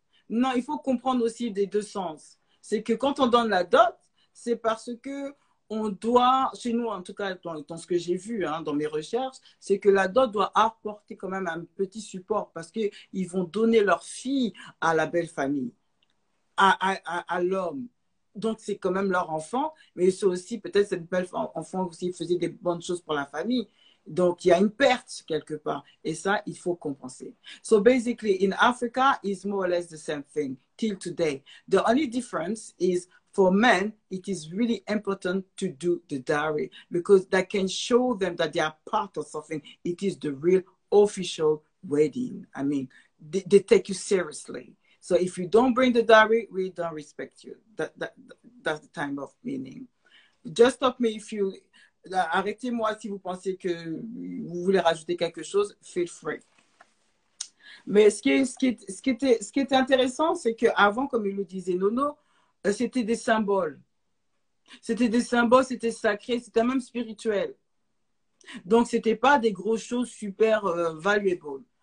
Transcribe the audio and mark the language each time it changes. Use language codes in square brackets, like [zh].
[fr] Non, il faut comprendre aussi des deux sens. C'est que quand on donne la dot, c'est parce que on doit, chez nous en tout cas, dans ce que j'ai vu, hein, dans mes recherches, c'est que la dot doit apporter quand même un petit support parce qu'ils vont donner leur fille à la belle famille, à l'homme. Donc, c'est quand même leur enfant, mais c'est aussi, peut-être, cette belle enfant aussi faisait des bonnes choses pour la famille. Donc, il y a une perte quelque part. Et ça, il faut compenser. [en] So, basically, in Africa, it's more or less the same thing till today. The only difference is for men, it is really important to do the dowry because that can show them that they are part of something. It is the real official wedding. I mean, they take you seriously. So if you don't bring the dowry, we don't respect you. That's the time of meaning. Just stop me if you... [fr] Arrêtez-moi si vous pensez que vous voulez rajouter quelque chose. [en] Feel free. [fr] Mais ce qui était intéressant, c'est qu'avant, comme il le disait Nono, c'était des symboles. C'était des symboles, c'était sacré, c'était même spirituel. Donc, ce n'était pas des grosses choses [en] super valuable.